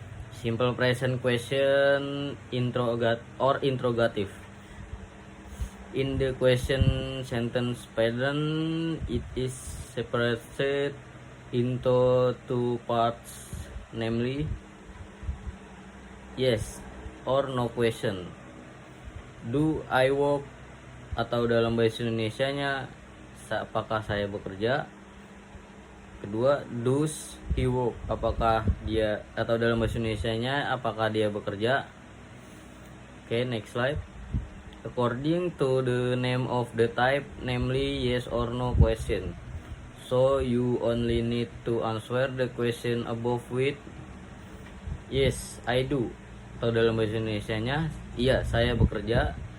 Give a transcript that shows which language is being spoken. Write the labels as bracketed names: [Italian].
[English] Simple present question interrogative. In the question sentence pattern, it is separated into two parts, namely yes or no question. Do I work, [Indonesian] atau dalam bahasa Indonesianya apakah saya bekerja. Kedua, [English] does he work, [Indonesian] apakah dia, atau dalam bahasa Indonesianya apakah dia bekerja. [English] Oke, next slide. According to the name of the type, namely yes or no question. So you only need to answer the question above with yes, I do, [Indonesian] atau dalam bahasa Indonesianya iya, saya bekerja.